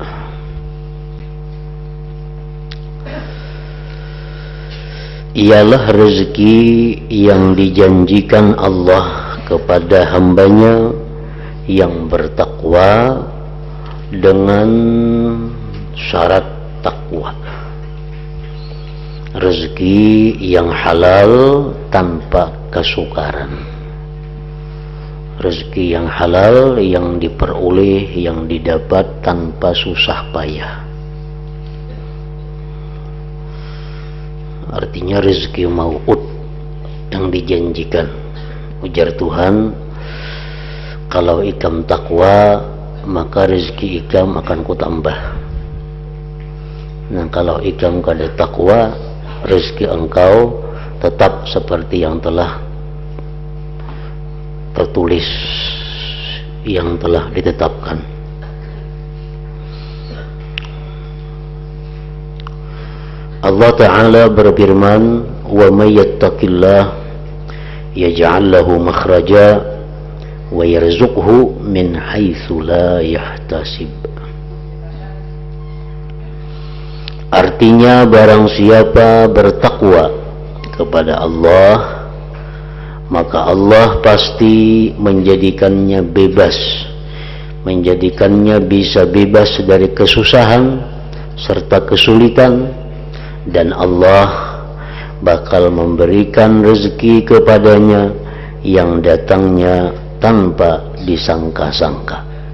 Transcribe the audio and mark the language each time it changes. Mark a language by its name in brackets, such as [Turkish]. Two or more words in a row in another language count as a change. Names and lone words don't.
[Indonesian] Ialah rezeki yang dijanjikan Allah kepada hambanya yang bertakwa dengan syarat takwa. Rezeki yang halal tanpa kesukaran. Rezeki yang halal yang diperoleh, yang didapat tanpa susah payah. Artinya rezeki mau'ud yang dijanjikan. [Banjar] Ujar Tuhan, kalau ikam takwa maka rezeki ikam akan kutambah. Nah, kalau ikam kada takwa, [Indonesian] rezeki engkau tetap seperti yang telah tertulis, yang telah ditetapkan. Allah Ta'ala berfirman, [Arabic] وَمَن يَتَّقِ اللَّهَ يَجْعَل لَّهُ مَخْرَجًا وَيَرْزُقْهُ مِنْ حَيْثُ لَا يَحْتَسِبُ. [Indonesian] Artinya barang siapa bertakwa kepada Allah, maka Allah pasti menjadikannya bebas, menjadikannya bisa bebas dari kesusahan serta kesulitan, dan Allah bakal memberikan rezeki kepadanya yang datangnya tanpa disangka-sangka.